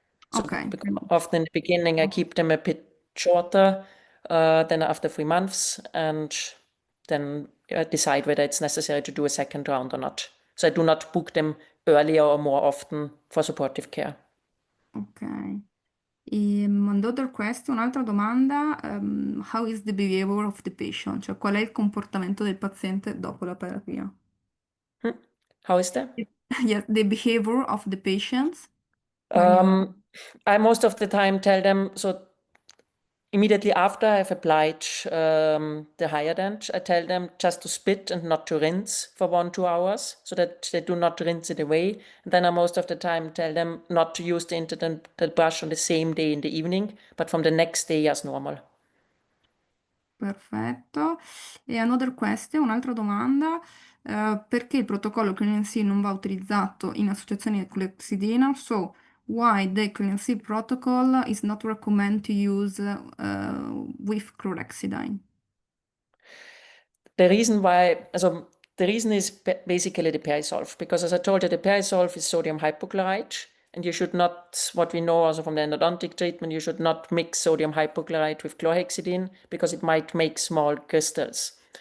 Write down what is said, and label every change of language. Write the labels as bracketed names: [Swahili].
[English] So Ok. often in the beginning, I keep them a bit shorter than after 3 months, and then I decide whether it's necessary to do a second round or not. So I do not book them earlier or more often for supportive care. Ok. Another question, [Italian] un'altra domanda. [English] How is the behavior of the patient? [Italian] Cioè, qual è il comportamento del paziente dopo la terapia? [English] How is that? Yes, the behavior of the patients when you. I most of the time tell them, so immediately after I've applied the hyaluronic, I tell them just to spit and not to rinse for 1-2 hours, so that they do not rinse it away. And then I most of the time tell them not to use the interdental brush on the same day in the evening, but from the next day as normal. Perfetto. [Italian] E [English] another question, [Italian] un'altra domanda. Perché il protocollo Clean&Seal non va utilizzato in associazione di clexidina? [English] So, why the Clean&Seal protocol is not recommended to use with chlorhexidine? The reason why, so the reason is basically the perisolve, because as I told you, the perisolve is sodium hypochlorite, and you should not, what we know also from the endodontic treatment, you should not mix sodium hypochlorite with chlorhexidine because it might make small crystals.